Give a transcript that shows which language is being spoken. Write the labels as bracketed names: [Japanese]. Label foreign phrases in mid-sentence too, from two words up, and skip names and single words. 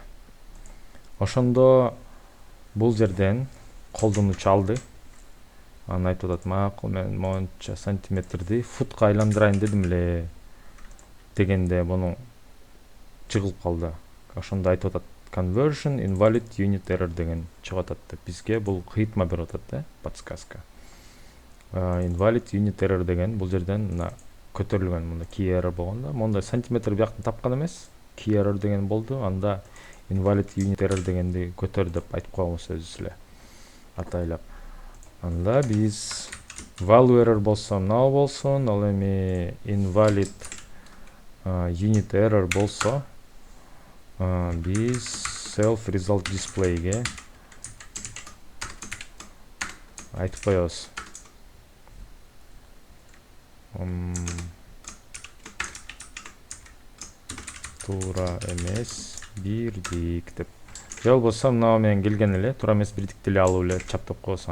[Kyrgyz] Ошондо бул жерден колдонуучу алды. Анан айтып атат, макул, мен монча сантиметрди футка айландырайын дедим эле дегенде муну чыгылып калды. Ошондо айтып атат, [English] conversion invalid unit error [Kyrgyz] деген чыгып атат деп бизге бул кыйтма берип атат да, подсказка. [English] Invalid unit error [Kyrgyz] деген бул жерден мына көтөрүлгөн, мында [English] key error [Kyrgyz] болгондо, мондай сантиметр бияктан тапкан эмес, [English] key error [Kyrgyz] деген болду. Анда [English] invalid unit error [Kyrgyz] дегенди көтөр деп айтып койгонбуз өзүбүз эле атайлап. Анда биз [English] value error [Kyrgyz] болсо мынау болсун, ал эми [English] invalid unit error [Kyrgyz] болсо биз [English] self result display'ге [Kyrgyz] айтып коебуз. Туура эмес бирдик деп. Же болбосо мына менен келген эле, туура эмес бирдикти эле алып эле чаптап коебуз.